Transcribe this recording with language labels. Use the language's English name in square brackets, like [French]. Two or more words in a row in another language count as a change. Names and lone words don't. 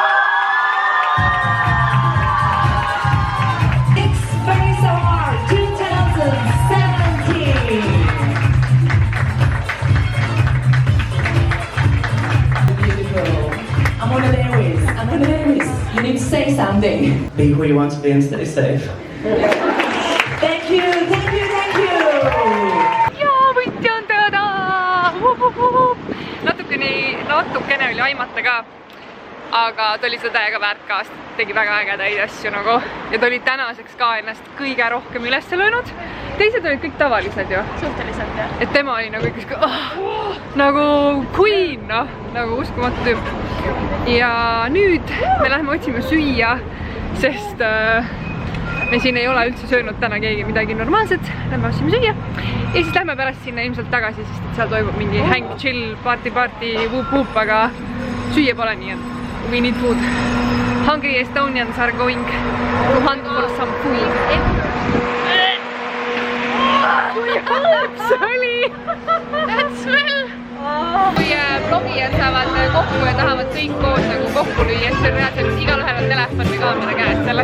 [English] Next Face Award 2017. Beautiful. Amuna Davis. Amuna Davis. You need to say something. Be who you want to be and stay safe. Thank you. Thank you. Thank you. [Estonian] jaa, võitja on teada! Natukene oli aimata ka, aga ta oli seda täiega väärt ka, tegi väga ägedaid asju nagu ja ta oli tänaseks ka ennast kõige rohkem üles löönud. Teised olid kõik tavalised ju. Suhteliselt jah. Et tema oli nagu ikka nagu queen, noh, nagu uskumatu tüüp. Ja nüüd me lähme otsime süüa, sest me siin ei ole üldse söönud täna keegi midagi normaalset. Lähme otsime süüa ja siis lähme pärast sinna ilmselt tagasi, sest seal toimub mingi häng, [English] chill, party, whoop, [Estonian] aga süüa pole nii, et [English] we need food. Hungry Estonians are going to hunt for some food. [Estonian] See oli! [English] That smell! [Estonian] Kui blogijad saavad kokku ja tahavad kõik koos nagu kokku lüüa, siis on reaalselt igalühel on telefon või kaamera käes selle.